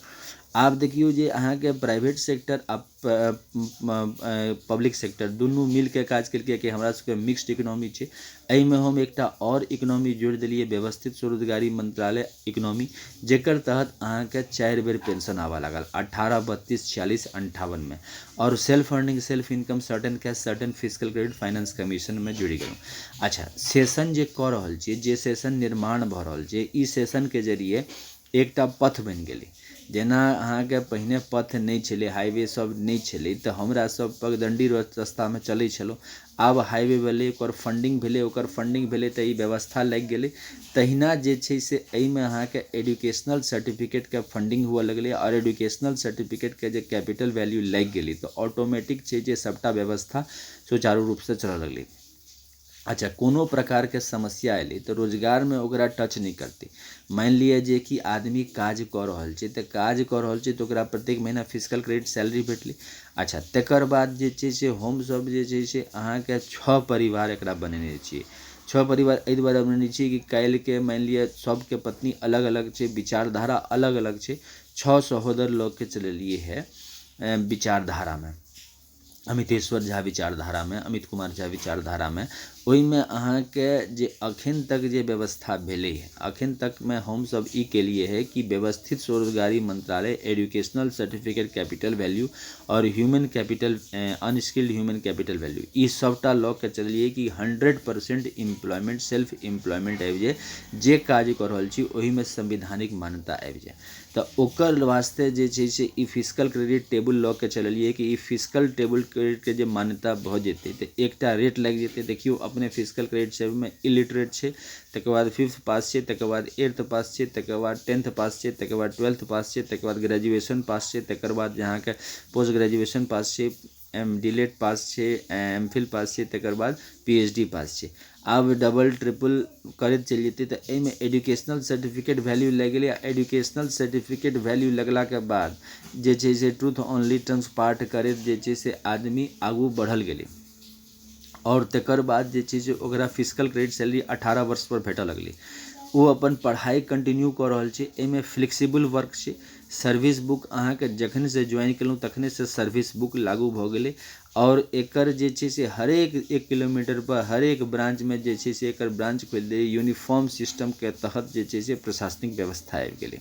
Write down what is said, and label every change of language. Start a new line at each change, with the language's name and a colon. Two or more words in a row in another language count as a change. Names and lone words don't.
Maithili: आब देखियौ जे अहाँके
English: private sector
Maithili: आ
English: public sector
Maithili: दुनू मिलके काज केलकै कि हमरा सबके
English: mixed economy
Maithili: छै। एहिमे हम एकटा और इकोनॉमी जोड़ि देलिए व्यवस्थित स्वरोजगारी मंत्रालय इकोनॉमी, जेकर तहत अहाँके 4 बेर पेंशन आबऽ लागल 18, 32, 46, 58 में और
English: self earning self income certain cash certain physical credit finance commission
Maithili: में जुड़ि गेलहुँ। अच्छा, सेशन जे कऽ रहल छियै, जे सेशन निर्माण भऽ रहल छै, ई सेशन के जरिए एकटा पथ बनि गेलै। जेना अहाँके पहिने पथ नहीं छलै, हाईवे सब नहीं छलै तऽ हमरा सब पगडंडी रास्तामे चलै छलहुँ। आब हाईवे भेलै, ओकर फंडिंग भेलै तऽ ई व्यवस्था लागि गेलै। तहिना जे छै से एहिमे अहाँके
English: educational certificate
Maithili: फंडिंग हुअ लगलै और
English: educational certificate
Maithili: जे
English: capital value
Maithili: लागि गेलै तऽ ऑटोमेटिक छै जे सबटा व्यवस्था सुचारू रूपसँ चलऽ लगलै। अच्छा, कोनो प्रकारके समस्या एलै तऽ रोजगारमे ओकरा टच नहीं करतै। मानि लिअ जे कि आदमी काज कऽ रहल छै तऽ ओकरा प्रत्येक महीना
English: physical credit salary
Maithili: भेटलै। अच्छा, तकर बाद जे छै से हमसब जे छै से अहाँके 6 परिवार एकरा बनेने छियै। 6 परिवार एहि दुआरे बनेने छियै कि काल्हिके मानि लिअ सबके पत्नी अलग अलग छै, विचारधारा अलग अलग छै। 6 सहोदर लऽ के चलेलिए है विचारधारामे, अमितेश्वर झा विचारधारामे, अमित कुमार झा विचारधारामे। ओहिमे अहाँके जे अखन तक जे व्यवस्था भेलै है, अखन तकमे हमसब ई केलिए है कि व्यवस्थित स्वरोजगारी मंत्रालय
English: educational certificate capital value
Maithili: और
English: human capital unskilled human capital value
Maithili: ई सबटा लऽ के चलिए कि 100%
English: employment self employment
Maithili: आबि जाए। जे काज कऽ रहल छी ओहिमे संविधानिक मान्यता आबि जाए तऽ ओकर वास्ते जे छै से ई
English: physical credit table
Maithili: लऽ के चललिए कि ई
English: physical table credit
Maithili: जे मान्यता भऽ जेतै तऽ एकटा रेट लागि जेतै। देखियौ अपने
English: physical credit
Maithili: सेबमे इलिटरेट छै, तकर बाद 5th पास छै, तकर बाद 8th पास छै, तकर बाद 10th पास छै, तकर बाद 12th पास छै, तकर बाद ग्रेजुएशन पास छै, तकर बाद अहाँके
English: post graduation
Maithili: पास छै, डीलेट पास छै, एमफिल पास छै, तकर बाद पीएचडी पास छै। आब डबल ट्रिपल करैत चलि जेतै तऽ एहिमे
English: educational certificate value
Maithili: लागि गेलै। आ
English: educational certificate value
Maithili: लगलाके बाद जे छै से
English: truth only terms
Maithili: पाठ करैत जे छै से आदमी आगू बढ़ल गेलै और तकर बाद जे छै से ओकरा
English: physical credit salary
Maithili: 18 वर्ष पर भेटऽ लगलै। ओ अपन पढ़ाई कंटिन्यू कऽ रहल छै। एहिमे
English: flexible work
Maithili: छै।
English: service book
Maithili: अहाँके जखन से ज्वाइन केलहुँ तखने से
English: service book
Maithili: लागू भऽ गेलै और एकर जे छै से हरेक 1 किलोमीटर पर हरेक ब्रांचमे जे छै से एकर ब्रांच खोलि दै
English: uniform system
Maithili: तहत जे छै से प्रशासनिक व्यवस्था आबि गेलै।